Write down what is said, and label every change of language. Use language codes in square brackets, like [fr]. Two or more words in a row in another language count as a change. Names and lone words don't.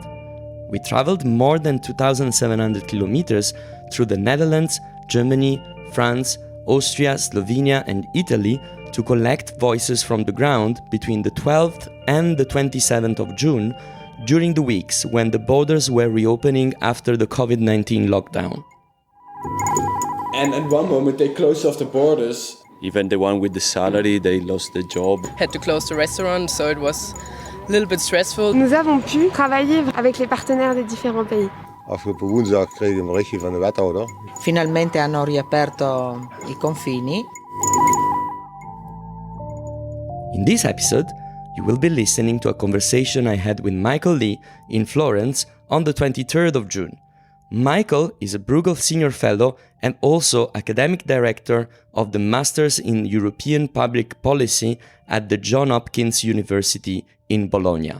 [en] We traveled more than 2,700 kilometers through the Netherlands, Germany, France, Austria, Slovenia and Italy to collect voices from the ground between the 12th and the 27th of June during the weeks when the borders were reopening after the COVID-19 lockdown. And at one moment they closed off the borders. Even the one with the salary, they lost their job. Had to close the restaurant, so it was a little bit stressful. [fr] Nous avons pu travailler avec les partenaires des différents pays. [nl] Afgelopen woensdag kregen we een berichtje van de wethouder. [it] Finalmente hanno riaperto i confini. [en] In this episode, you will be listening to a conversation I had with Michael Leigh in Florence on the 23rd of June. Michael is a Bruegel Senior Fellow and also Academic Director of the Masters in European Public Policy at the John Hopkins University in Bologna.